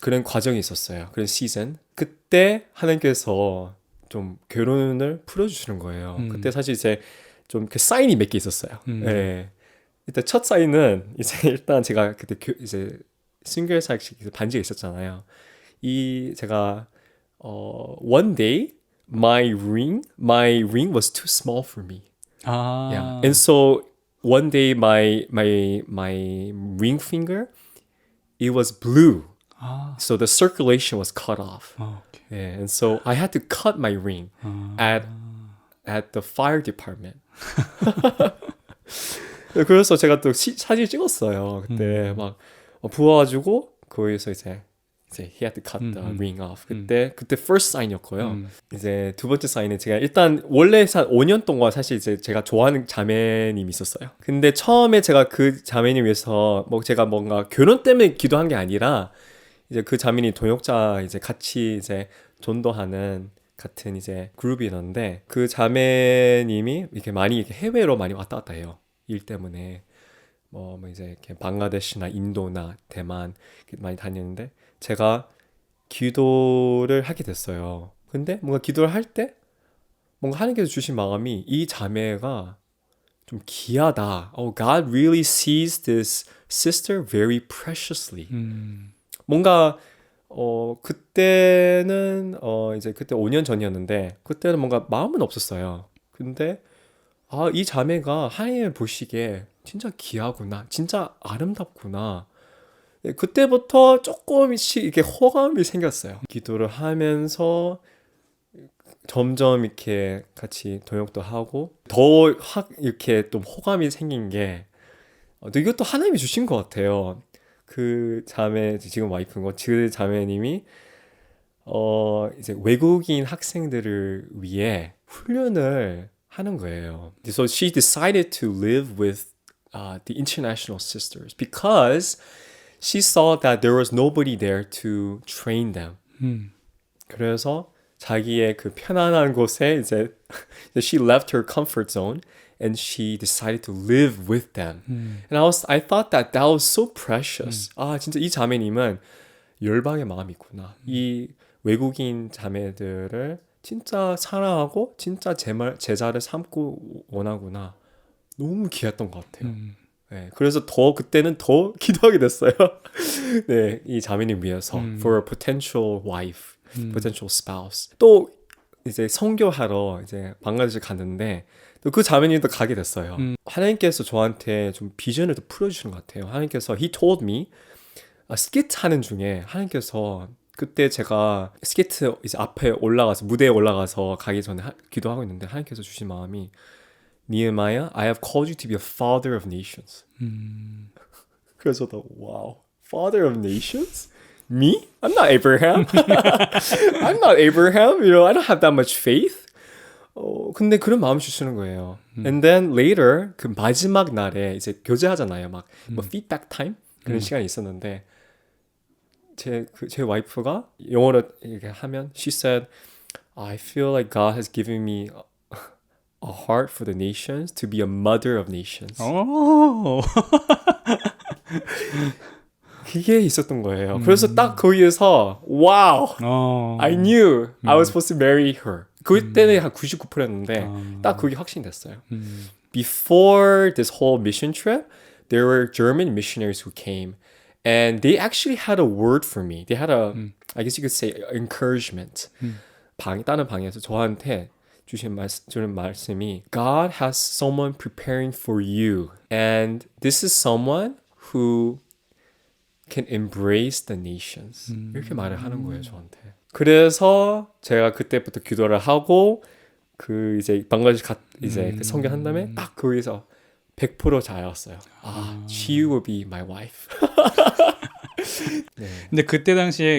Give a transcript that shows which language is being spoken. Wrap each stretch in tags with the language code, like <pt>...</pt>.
<ko>그런 과정이 있었어요. 그런 시즌. 그때 하나님께서 좀 결혼을 풀어주시는 거예요. 그때 사실 이제 좀 그 사인이 몇 개 있었어요. 예. 일단 첫 사인은 이제 일단 제가 그때 이제 싱글사이즈 반지가 있었잖아요. 이 제가</ko> <en>one day my ring was too small for me.</en> <ko>아.</ko> <en>Yeah. And so one day my ring finger it was blue.</en> <ko>아.</ko> <en>So the circulation was cut off.</en> <ko>아, 오케이.</ko> <en>Yeah, and so I had to cut my ring at the fire department.</en> <ko>그래서 제가 또 사진 찍었어요. 그때 막 부어가지고 거기서 이제</ko> <en>he had to cut the ring off.</en> <ko>그때</ko> <en>first sign</en> <ko>이었고요. 이제 두 번째 사인은 제가 일단 원래 5년 동안 사실 이제 제가 좋아하는 자매님이 있었어요. 근데 처음에 제가 그 자매님 위해서 뭐 제가 뭔가 결혼 때문에 기도한 게 아니라 이제 그 자매님 동역자 이제 같이 이제 전도하는 같은 이제 그룹이었는데 그 자매님이 이렇게 많이 이렇게 해외로 많이 왔다 갔다 해요. 일 때문에 뭐 이제 이렇게 방글라데시나 인도나 대만 많이 다녔는데 제가 기도를 하게 됐어요. 근데 뭔가 기도를 할 때 뭔가 하나님께서 주신 마음이 이 자매가 좀 귀하다.</ko> <en>Oh, God really sees this sister very preciously.</en> <ko>뭔가 그때는 이제 그때 5년 전이었는데 그때는 뭔가 마음은 없었어요. 근데 이 자매가 하나님을 보시기에 진짜 귀하구나, 진짜 아름답구나. 그때부터 조금씩 이렇게 호감이 생겼어요. 기도를 하면서 점점 이렇게 같이 동역도 하고 더 확 이렇게 좀 호감이 생긴 게 이것도 하나님이 주신 것 같아요. 그 자매 지금 와이프인 거, 그 자매님이 이제 외국인 학생들을 위해 훈련을 하는 거예요.</ko> <en>So she decided to live with the international sisters because she saw that there was nobody there to train them.</en> <ko>그래서 자기의 그 편안한 곳에 이제</ko> <en>she left her comfort zone and she decided to live with them. And I thought that was so precious.</en> <ko>진짜 이 자매님은 열방의 마음이 있구나. 이 외국인 자매들을 진짜 사랑하고 진짜 제자를 삼고 원하구나. 너무 귀했던 것 같아요. 네, 그래서 그때는 더 기도하게 됐어요. 네, 이 자매님 위해서</ko> <en>for a potential wife, potential spouse.</en> <ko>또 이제 선교하러 이제 방글라데시 갔는데 또 그 자매님도 가게 됐어요. 하나님께서 저한테 좀 비전을 또 풀어주시는 것 같아요. 하나님께서</ko> <en>he told me</en> <ko>스케이트 하는 중에 하나님께서 그때 제가 스케이트 이제 앞에 올라가서 무대에 올라가서 가기 전에 기도하고 있는데 하나님께서 주신 마음이</ko> <en>Nehemiah, I have called you to be a father of nations.</en> <ko>그래서 또</ko> <en>wow, father of nations? Me? I'm not Abraham. I'm not Abraham. You know, I don't have that much faith.</en> <ko>근데 그런 마음 주시는 거예요.</ko> <en>And then later</en> <ko>그 마지막 날에 이제 교제하잖아요. 막 뭐</ko> <en>feedback time</en> <ko>그런 시간이 있었는데 제 와이프가 영어로 이렇게 하면</ko> <en>she said, I feel like God has given me a heart for the nations to be a mother of nations.</en> <ko>오. 그게 있었던 거예요. 그래서 딱 거기에서</ko> <en>wow, I knew I was supposed to marry her.</en> <ko>그때는 한 99%였는데 딱 그게 확신됐어요.</ko> <en>Before this whole mission trip, there were German missionaries who came and they actually had a word for me. They had a, I guess you could say, encouragement.</en> <ko>다른 방에서 저한테 주는 말씀이</ko> <en>God has someone preparing for you and this is someone who can embrace the nations.</en> <ko>이렇게 말을 하는 거예요, 저한테. 그래서 제가 그때부터 기도를 하고 그 이제 방글라데시 이제 그 선교한 다음에 딱 거기서 100% 잘했어요.</ko> <en>She will be my wife. 네.</en> <ko>근데 그때 당시에</ko>